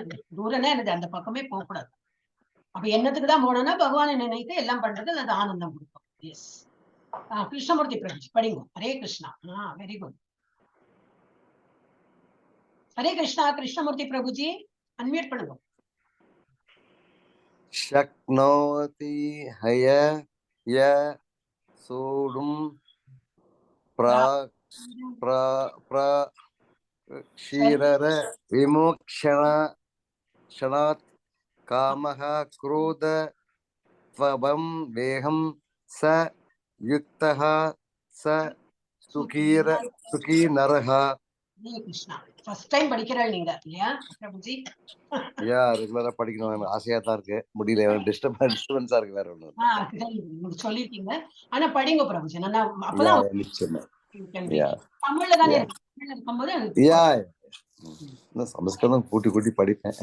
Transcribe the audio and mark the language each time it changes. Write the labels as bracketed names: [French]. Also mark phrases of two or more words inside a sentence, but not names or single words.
[Tamil] தூரம்னா எனக்கு அந்த பக்கமே போகக்கூடாது. அப்ப என்னத்துக்கு தான் போனோம்னா பகவானை நினைத்து எல்லாம் பண்றது, அது ஆனந்தம் கொடுக்கும். எஸ், கிருஷ்ணமூர்த்தி பிரபுஜி படிங்க. ஹரே கிருஷ்ணா. [English] very good. [Tamil] ஹரே கிருஷ்ணா. கிருஷ்ணமூர்த்தி பிரபுஜி அன்மியூட் பண்ணுங்க. [Sanskrit] शक्नोति हय य सोढुं क्षीरर विमोक्षणात् कामः क्रोध त्वं वेहं स युक्तः स सुखी नरः. [Tamil] ஹரே கிருஷ்ணா. [English] first time [Tamil] படிக்கிறாள் நீங்க இல்லையா பிரபுஜி? ரெகுலரா படிக்கணும் ஆசையா தான் இருக்கு, முடியல, டிஸ்டர்பன்ஸா இருக்கு, வேற ஒண்ணு. சொல்லிருக்கீங்க, ஆனா படிங்க பிரபுஜி. அப்பதான் தமிழ்ல தானே இருக்கும்போது சமஸ்கிருதம் கூட்டி கூட்டி படிப்பேன்.